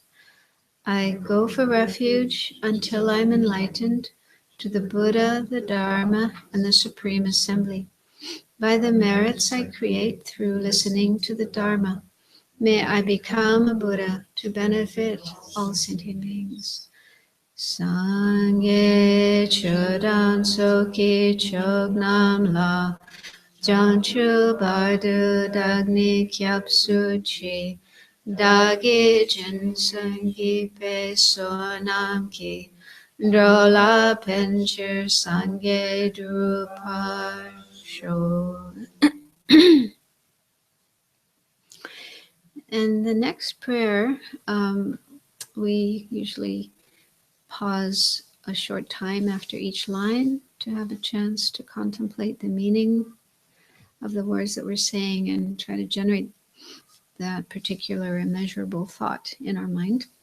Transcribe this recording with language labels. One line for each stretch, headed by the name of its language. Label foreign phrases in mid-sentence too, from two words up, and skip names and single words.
English: I go for refuge until I'm enlightened to the Buddha, the Dharma, and the Supreme Assembly. By the merits I create through listening to the Dharma, may I become a Buddha to benefit all sentient beings.
Tibetan: སངས་རྒྱས་ཆོས་དང་ཚོགས་ཀྱི་མཆོག་རྣམས་ལ། བྱང་ཆུབ་བར་དུ་བདག་ནི་སྐྱབས་སུ་མཆི། བདག་གིས་སྦྱིན་སོགས་བགྱིས་པའི་བསོད་ནམས་ཀྱིས། འགྲོ་ལ་ཕན་ཕྱིར་སངས་རྒྱས་འགྲུབ་པར་ཤོག.
English: And the next prayer, we usually pause a short time after each line to have a chance to contemplate the meaning of the words that we're saying and try to generate that particular immeasurable thought in our mind.